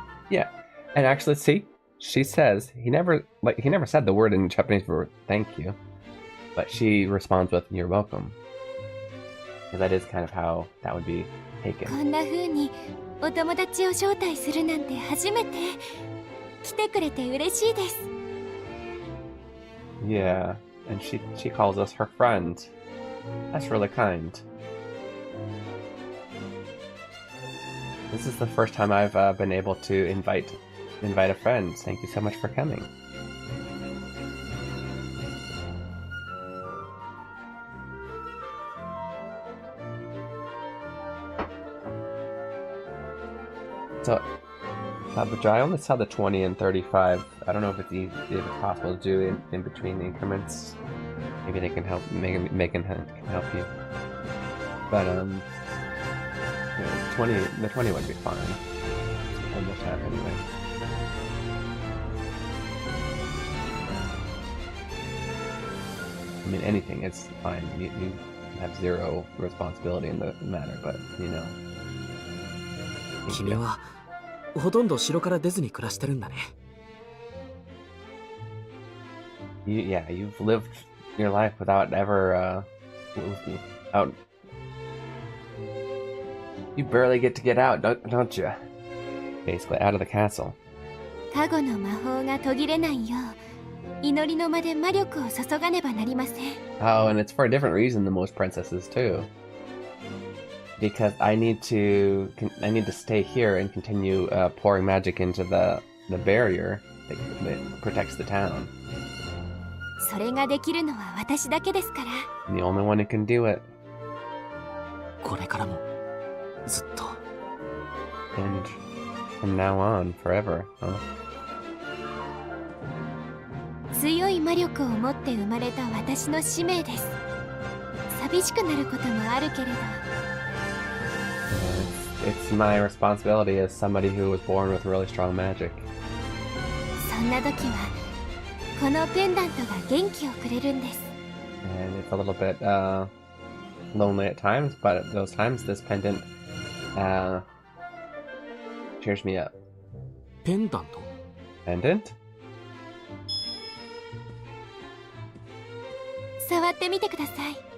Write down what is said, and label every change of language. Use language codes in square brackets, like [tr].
[en] Yeah, and actually, see, she says he never said the word in Japanese for thank you, but she responds with "you're welcome," because that is kind of how that would be taken. [ja] こんな風にお友達を招待するなんて初めて。来てくれて嬉しいです。 [en] Yeah, and she calls us her friend. That's really kind. This is the first time I've been able to invite a friend. Thank you so much for coming. So, but I only saw the 20 and 35. I don't know if it's possible to do in between increments. Maybe they can help. Megan can help you. But yeah, the 20 would be fine. It's almost half anyway. I mean, anything is fine. You have zero responsibility in the matter, but you know. [ja] 君はほとんど城から出ずに暮らしてるんだね。 [en] Yeah, you've lived your life without ever out. You barely get out, don't you? Basically, out of the castle. [ja] 加護の魔法が途切れないよう、祈りの間で魔力を注がねばなりません。 [en] Oh, and it's for a different reason than most princesses too. Because I need to stay here and continue pouring magic into the barrier that protects the town. [ja] それができるのは私だけですから。 [en] I'm the only one who can do it. [ja] これからもずっと。 [en] And from now on, forever, huh? [ja] 強い魔力を持って生まれた私の使命です。寂しくなることもあるけれど。 [en] It's my responsibility as somebody who was born with really strong magic. [ja] そんな時はこのペンダントが元気をくれるんです。 [en] And it's a little bit lonely at times, but at those times this pendant cheers me up. [ja] ペンダント？ [en] Pendant? [ja] 触ってみてください。